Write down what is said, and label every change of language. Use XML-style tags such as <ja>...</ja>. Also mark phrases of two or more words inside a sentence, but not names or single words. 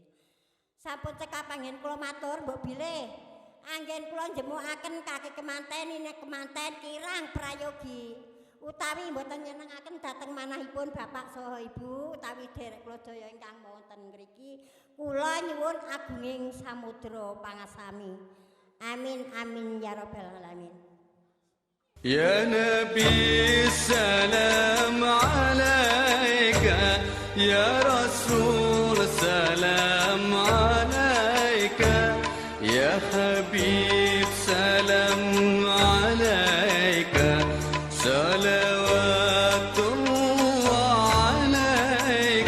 <jv>Sampun cekap anggen kula matur mbok bilih anggen kula njemukaken kaki kemanten kirang prayogi utawi mboten nyenengaken dhateng manahipun bapak saha ibu utawi derek kula daya ingkang wonten ngriki Kula nyuwun agunging samudra pangasami.</jv> <ar>آمين آمين يا رب العالمين. يا نبي السلام عليك يا رسول سلام عليك يا حبيب سلام عليك صلوات الله عليك</ar>